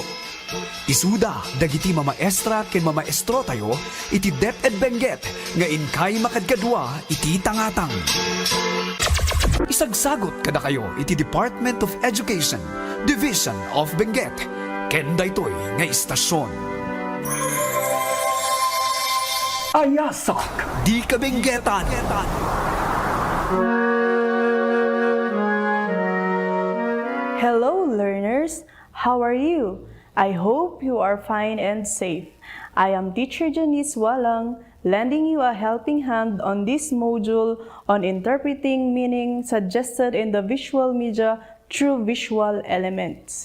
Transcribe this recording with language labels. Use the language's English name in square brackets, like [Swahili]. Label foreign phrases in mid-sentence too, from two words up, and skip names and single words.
[Iloko] Isuda, dagiti mamaestra ken mamaestro tayo, iti DEP-ED Benguet, nga inkay makadkadwa iti tangatang. Isagsagot kada kayo iti Department of Education, Division of Benguet, ken daytoy nga istasyon. Ayasak Di Kabenguetan. [English] Hello, learners. How are you? I hope you are fine and safe. I am Teacher Janice Walang, lending you a helping hand on this module on interpreting meaning suggested in the visual media through visual elements.